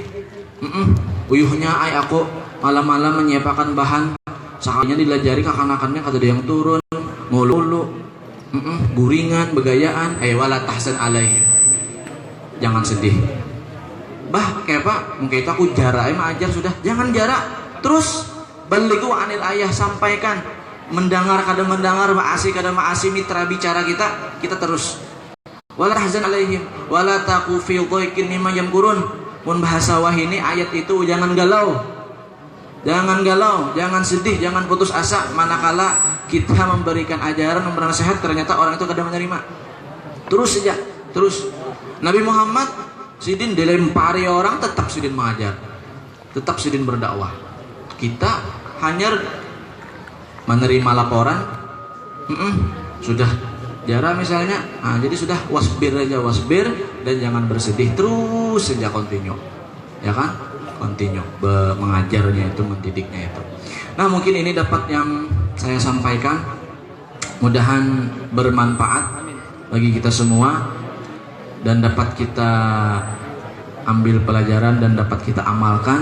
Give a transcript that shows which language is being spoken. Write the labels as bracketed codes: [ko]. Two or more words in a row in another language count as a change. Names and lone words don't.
[bjn] Uyuhnya aku malam-malam menyiapkan bahan, sakalinya dilajari kakanakannya kada ada yang turun, ngulu-ulu, guringan, begayaan. [ar] Wala tahzan alaihim, [bjn] jangan sedih. Kayak Pak, mungkin itu aku jarak ajar sudah, jangan jarak. Terus [ar] balighu anil ayah, [bjn] sampaikan. Mendengar kada mendengar, maasi kada maasi, mitra bicara kita terus. [ar] Wala tahzan alaihim wala taqu fi dhaikin mimma yamkurun. [bjn] Mun bahasa wahini ayat itu jangan galau. Jangan galau, jangan sedih, jangan putus asa manakala kita memberikan ajaran, memberikan nasihat ternyata orang itu kada menerima. Terus saja, terus. Nabi Muhammad sidin dilempari orang tetap sidin mengajar, tetap sidin berdakwah. Kita hanya menerima laporan, sudah jarah misalnya, jadi sudah wasbir aja, wasbir, dan jangan bersedih, terus saja continue, ya kan, continue mengajarnya itu, mendidiknya itu. [id] Nah, mungkin ini dapat yang saya sampaikan, mudahan bermanfaat bagi kita semua dan dapat kita ambil pelajaran dan dapat kita amalkan.